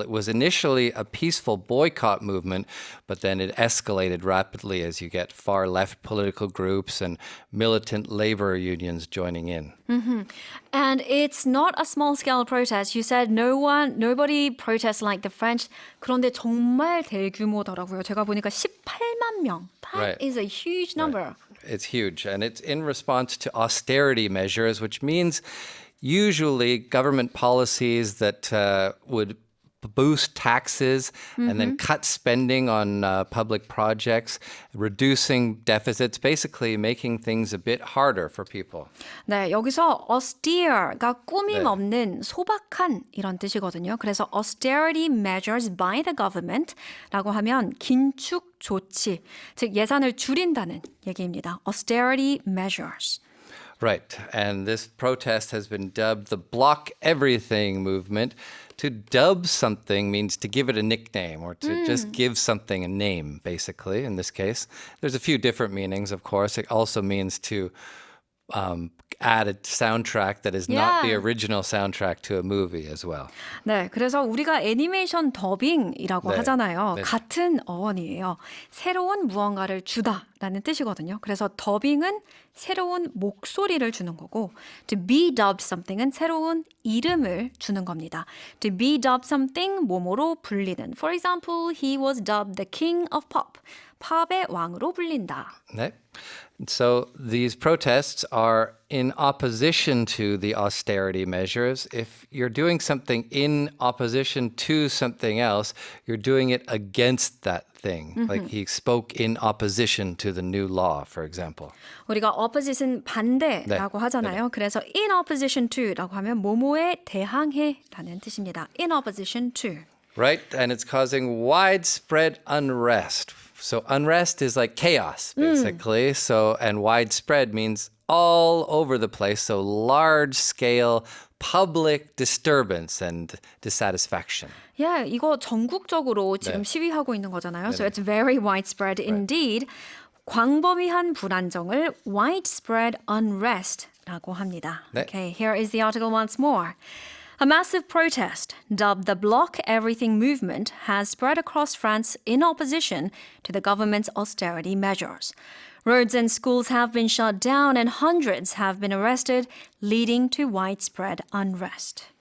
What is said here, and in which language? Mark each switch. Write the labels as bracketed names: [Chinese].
[English] It was initially a peaceful boycott movement, but then it escalated rapidly as you get far left political groups and militant labor unions joining in. Mm-hmm. And it's not a small-scale protest. You said nobody protests like the French. [Korean] 그런데 정말 대규모더라고요. 제가 보니까 18만 명. [English] That is a huge number. Right. It's huge. And it's in response to austerity measures, which means usually government policies that would boost taxes and then cut spending on public projects, reducing deficits, basically making things a bit harder for people. [Korean] 네, 여기서 austere가 꾸밈 없는 소박한 이런 뜻이거든요. 그래서 austerity measures by the government라고 하면 긴축 조치, 즉 예산을 줄인다는 얘기입니다. [English] austerity measures. Right. And this protest has been dubbed the Block Everything movement. To dub something means to give it a nickname or to just give something a name, basically, in this case. There's a few different meanings, of course. It also means to add a soundtrack that is not the original soundtrack to a movie as well. [Korean] 네, 그래서 우리가 애니메이션 더빙이라고 하잖아요. 네. 같은 어원이에요. 새로운 무언가를 주다라는 뜻이거든요. 그래서 더빙은 새로운 목소리를 주는 거고 to be dubbed something은 새로운 이름을 주는 겁니다. To be dubbed something 뭐뭐로 불리는. For example, he was dubbed the king of pop. 팝의 왕으로 불린다. 네. [English] So these protests are in opposition to the austerity measures. If you're doing something in opposition to something else, you're doing it against that thing. Like he spoke in opposition to the new law, for example. [Korean] 우리가 opposite은 반대라고 하잖아요. 그래서 in opposition to라고 하면 뭐뭐에 대항해라는 뜻입니다. [English] In opposition to. Right? And it's causing widespread unrest. So unrest is like chaos, basically. So, and widespread means all over the place. So large scale public disturbance and dissatisfaction. [Korean] Yeah, 이거 전국적으로 지금 시위하고 있는 거잖아요. [English] So it's very widespread indeed. [Korean] 광범위한 불안정을 widespread unrest라고 합니다. 네. [English] Okay, here is the article once more. A massive protest, dubbed the Block Everything movement, has spread across France in opposition to the government's austerity measures. Roads and schools have been shut down and hundreds have been arrested, leading to widespread unrest.